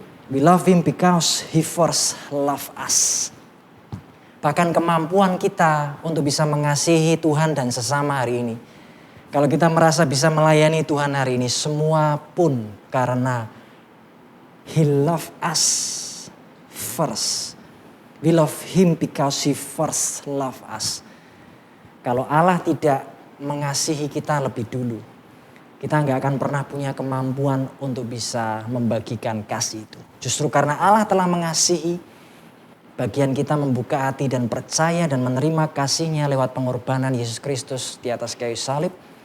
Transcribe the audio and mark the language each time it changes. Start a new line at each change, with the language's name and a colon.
English: We love Him because He first loved us.
Indonesian: Bahkan kemampuan kita untuk bisa mengasihi Tuhan dan sesama hari ini. Kalau kita merasa bisa melayani Tuhan hari ini, semua pun karena
English: He loved us first. We love Him because He first loved us.
Indonesian: Kalau Allah tidak mengasihi kita lebih dulu, kita nggak akan pernah punya kemampuan untuk bisa membagikan kasih itu. Justru karena Allah telah mengasihi, bagian kita membuka hati dan percaya dan menerima kasih-Nya lewat pengorbanan Yesus Kristus di atas kayu salib.